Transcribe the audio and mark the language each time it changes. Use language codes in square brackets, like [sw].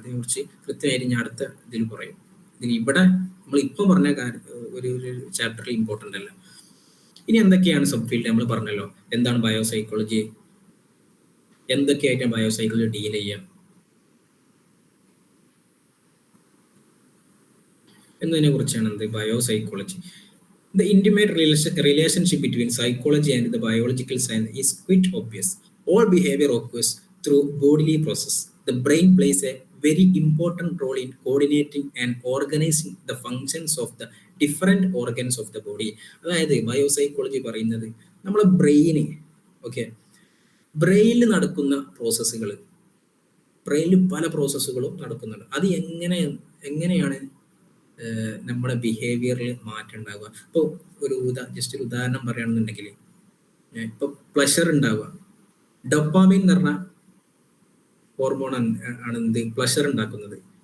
[ml] അതിനെക്കുറിച്ച് കൃത്യമായിട്ട് ഞാൻ അടുത്ത ഇതിൽ പറയും. ഇവിടെ നമ്മൾ ഇപ്പം പറഞ്ഞ ഒരു ചാപ്റ്ററിൽ ഇമ്പോർട്ടൻ്റ് അല്ല. ഇനി എന്തൊക്കെയാണ് സബ് ഫീൽഡ് നമ്മൾ പറഞ്ഞല്ലോ. എന്താണ് ബയോസൈക്കോളജി, എന്തൊക്കെയായിട്ടാണ് ബയോസൈക്കോളജി ഡീൽ ചെയ്യുക എന്നതിനെ കുറിച്ചാണ് എന്ത് biopsychology. [en] The intimate relationship between psychology and the biological science is quite obvious. All behavior occurs through bodily process. The brain plays a very important role in coordinating and organizing the functions of the different organs of the body. [ml] അതായത് biopsychology പറയുന്നത് നമ്മളെ ബ്രെയിന്, okay, ബ്രെയിനിൽ നടക്കുന്ന പ്രോസസ്സുകൾ, ബ്രെയിനിൽ പല പ്രോസസ്സുകളും നടക്കുന്നുണ്ട്. അത് എങ്ങനെയാണ് നമ്മുടെ ബിഹേവിയറിൽ മാറ്റം ഉണ്ടാവുക. ഇപ്പോൾ ജസ്റ്റ് ഒരു ഉദാഹരണം പറയുകയാണെന്നുണ്ടെങ്കിൽ, ഇപ്പോൾ പ്ലഷർ ഉണ്ടാവുക, ഡോപ്പാമിൻ എന്ന് പറഞ്ഞ ഹോർമോൺ ആണ് എന്ത് പ്ലഷർ ഉണ്ടാക്കുന്നത്.